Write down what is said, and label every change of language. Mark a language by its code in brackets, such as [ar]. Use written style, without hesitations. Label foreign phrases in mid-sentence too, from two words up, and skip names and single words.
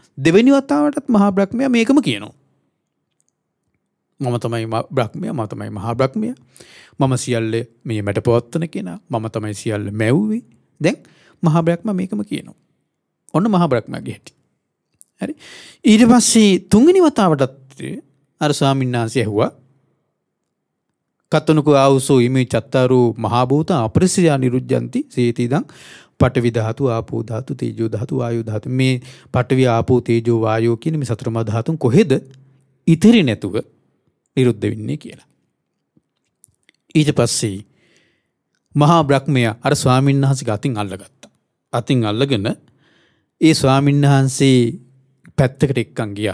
[si] දෙවෙනි වතාවටත් මහා බ්‍රහ්මයා මේකම කියනවා. මම තමයි බ්‍රහ්මයා මම තමයි මහා බ්‍රහ්මයා. මම සියල්ල මේ මැට පවත්වන කෙනා. මම තමයි සියල්ල මැව්වේ. දැන් මහා බ්‍රහ්මයා මේකම කියනවා. ඔන්න මහා බ්‍රහ්මයාගේ හැටි. හරි. ඊට පස්සේ තුන්වෙනි වතාවටත් අර ස්වාමීන් වහන්සේ ඇහුවා [pi] කතනකෝ ආවුසෝ ඉමේ චත්තාරෝ මහා භූත අපරිසයා නිරුද්ධಂತಿ සේති දං පඨවි ධාතු, ආපෝ ධාතු, තේජෝ ධාතු, වායෝ ධාතු. [si] මේ පඨවි, ආපෝ, තේජෝ, වායෝ කියන මේ සතර මහා ධාතුන් කොහෙද ඉතිරි නැතුව නිරුද්ධ වෙන්නේ කියලා. ඊට පස්සේ මහා බ්‍රහ්මයා අර ස්වාමීන් වහන්සේගේ අතින් අල්ලගත්තා. අතින් අල්ලගෙන ඒ ස්වාමීන් වහන්සේ පැත්තකට එක්කන් ගියා.